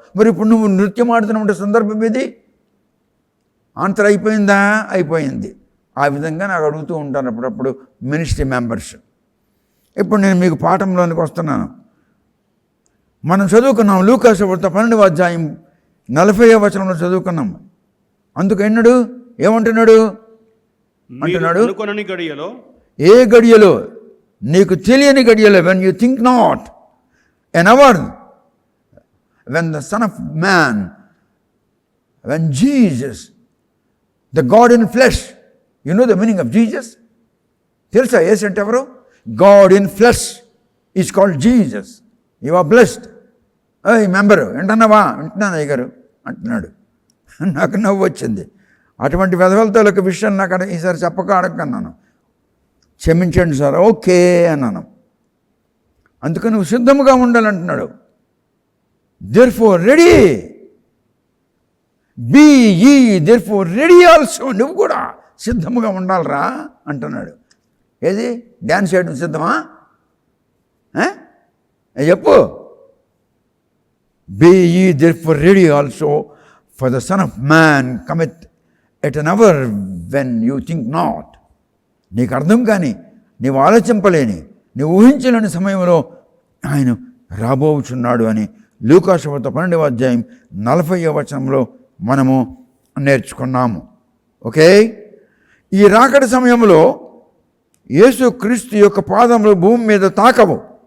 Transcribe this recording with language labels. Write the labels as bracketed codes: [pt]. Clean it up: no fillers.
[te] మరి ఇప్పుడు నువ్వు నృత్యం ఆడుతున్న సందర్భం ఇది. ఆన్సర్ అయిపోయిందా? అయిపోయింది. ఆ విధంగా నాకు అడుగుతూ ఉంటాను అప్పుడప్పుడు మినిస్ట్రీ మెంబర్స్. ఇప్పుడు నేను మీకు పాఠంలోనికి వస్తున్నాను. మనం చదువుకున్నాం లూకాసు వార్త 12వ అధ్యాయం 40వ వచనంలో చదువుకున్నాం. అందుకు ఏమంటున్నాడు? అంటున్నాడు, ఏ గడియలో, నీకు తెలియని గడియలో, [en] When you think not, an hour when the Son of Man, when Jesus, the God in flesh, you know the meaning of Jesus? [te] తెలుసా యేసు అంటే ఎవరు? [en] God in flesh is called Jesus. You are blessed. [te] Member వింటున్నావా? వింటున్నాను అయ్యగారు అంటున్నాడు. నాకు నవ్వు వచ్చింది. అటువంటి వెధవలతో ఒక విషయం నాకు ఈసారి చెప్పక అడగన్నాను. క్షమించండి సార్. ఓకే అన్నాను. అందుకని నువ్వు సిద్ధముగా ఉండాలంటున్నాడు. [en] therefore ready, be ye therefore ready also. [te] నువ్వు కూడా సిద్ధముగా ఉండాలరా అంటున్నాడు. ఏది? డ్యాన్స్ చేయడం సిద్ధమా? చెప్పు. [en] Be ye therefore ready also, for the Son of Man cometh at an hour when you think not. [te] నీకు అర్థం కాని, నీవు ఆలోచింపలేని, నీవు ఊహించలేని సమయంలో ఆయన రాబోచున్నాడు అని లూకాసు వార్త 12వ అధ్యాయం 40వ వచనంలో మనము నేర్చుకున్నాము. ఓకే, ఈ రాకడ సమయంలో యేసు క్రీస్తు యొక్క పాదములు భూమి మీద తాకవు.